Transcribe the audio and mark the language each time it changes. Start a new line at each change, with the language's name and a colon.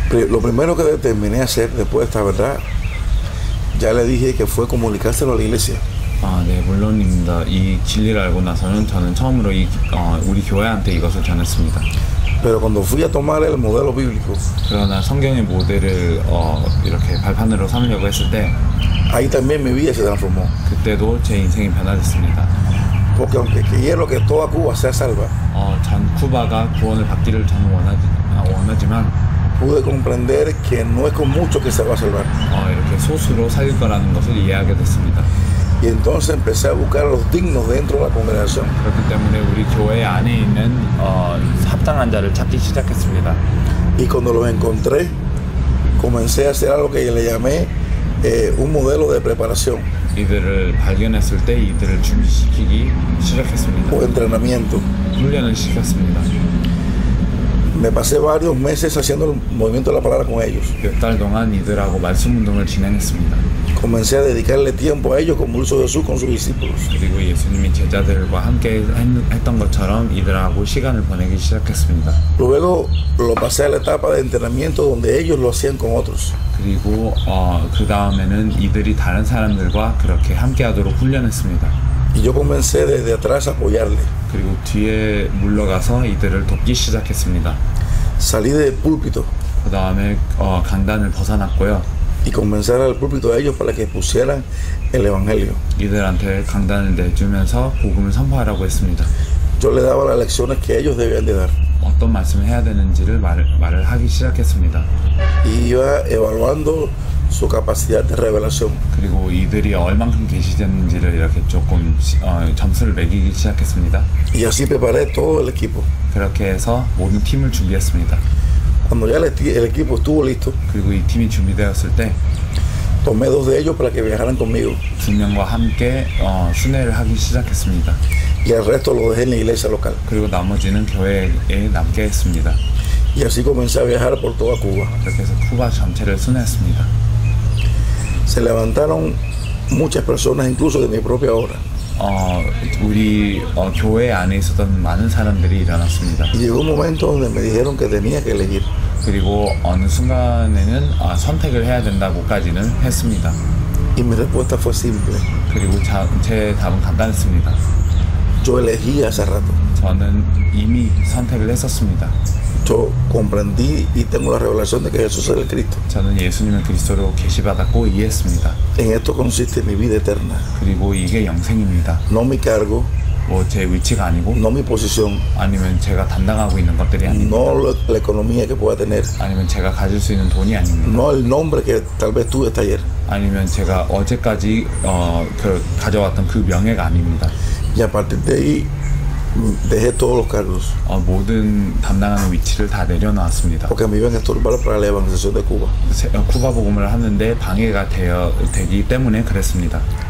Spanish: Lo primero que determiné hacer después de esta verdad, ya le dije que fue comunicárselo a la iglesia.
Korean: 네, 물론입니다. 이 진리를 알고 나서는 저는 처음으로 우리 교회한테 이것을 전했습니다.
Spanish: Pero cuando fui a tomar el modelo bíblico,
Korean: 그러나 성경의 모델을 이렇게 발판으로 삼으려고 했을 때
Spanish: ahí también mi vida se transformó.
Korean: 그때도 제 인생이 변화됐습니다.
Spanish: Porque aunque quiero que toda Cuba sea salva,
Korean: 전 쿠바가 구원을 받기를 저는 원하지만
Spanish: pude comprender que no es con mucho que se va a salvar.
Korean: 이렇게 소수로 살릴 거라는 것을 이해하게 됐습니다.
Spanish: Y entonces empecé a buscar a los dignos dentro de la congregación.
Korean: 그렇기 때문에 우리 교회 안에 있는 합당한 자를 찾기 시작했습니다.
Spanish: Y cuando los encontré, comencé a hacer algo que le llamé un modelo de preparación
Korean: 이들을 발견했을 때 이들을 준비시키기 시작했습니다.
Spanish: o entrenamiento.
Korean: 훈련을 시켰습니다.
Spanish: Me pasé varios meses haciendo el movimiento de la palabra con ellos.
Korean: 몇 달 동안 이들하고 말씀 운동을 진행했습니다.
Spanish: Comencé a dedicarle tiempo a ellos como lo hizo Jesús con sus discípulos.
Korean: 그리고 예수님이 제자들과 함께 했던 것처럼 이들하고 시간을 보내기 시작했습니다.
Spanish: Luego lo pasé a la etapa de entrenamiento donde ellos lo hacían con otros.
Korean: 그리고 그 다음에는 이들이 다른 사람들과 그렇게 함께하도록 훈련했습니다.
Spanish: Y yo comencé desde atrás a apoyarle.
Korean: 그리고 뒤에 물러가서 이들을 돕기 시작했습니다.
Spanish: Salí del púlpito
Korean: 그 다음에 강단을 벗어났고요.
Spanish: y comencé a dar el púlpito a ellos para que pusieran el evangelio.
Korean: 이들한테 강단을 내주면서 복음을 선포하라고 했습니다.
Spanish: Yo le daba las lecciones que ellos debían de dar.
Korean: 어떤 말씀을 해야 되는지를 말을 하기 시작했습니다.
Spanish: Y iba evaluando su capacidad de revelación.
Korean: 그리고 이들이 얼만큼 계시됐는지를 이렇게 조금 점수를 매기기 시작했습니다.
Spanish: Y así preparé todo el equipo.
Korean: 그렇게 해서 모든 팀을 준비했습니다.
Spanish: Cuando ya el equipo estuvo listo,
Korean: 그리고 이 팀이 준비되었을 때
Spanish: Tomé 2 de ellos para que viajaran conmigo
Korean: 두 명과 함께 순회를 하기 시작했습니다.
Spanish: y el resto lo dejé en la iglesia local.
Korean: 그리고 나머지는 교회에 남게 했습니다.
Spanish: Y así comencé a viajar por toda Cuba.
Korean: 그렇게 해서 쿠바 전체를 순회했습니다.
Spanish: Se levantaron muchas personas, incluso de mi propia hora.
Korean: 우리 교회 안에 있었던 많은 사람들이 일어났습니다.
Spanish: Y llegó un momento donde me dijeron que tenía que elegir.
Korean: 그리고 어느 순간에는 선택을 해야 된다고까지는 했습니다.
Spanish: Y mi respuesta fue simple.
Korean: 그리고 제 답은 간단했습니다.
Spanish: Yo elegí hace rato.
Korean: 저는 이미 선택을 했었습니다.
Spanish: Yo comprendí y tengo la revelación de que Jesús es el Cristo.
Korean: 저는 예수님을 그리스도로 계시받았고 이해했습니다.
Spanish: En esto consiste mi vida eterna.
Korean: 그리고 이게 영생입니다.
Spanish: No mi cargo,
Korean: 뭐 제 위치가 아니고
Spanish: no mi posición,
Korean: 아니면 제가 담당하고 있는 것들이 아닙니다.
Spanish: no la economía que pueda tener,
Korean: 아니면 제가 가질 수 있는 돈이 아닙니다.
Spanish: no el nombre que tal vez tuve hasta ayer.
Korean: 아니면 제가 어제까지 가져왔던 그 명예가 아닙니다.
Spanish: Y a partir de ahí dejé todos los cargos
Korean: 모든 담당하는 위치를 다 내려놓았습니다.
Spanish: porque me iban a estorbar para la evangelización de Cuba.
Korean: 쿠바 복음을 하는데 방해가 되기 때문에 그랬습니다.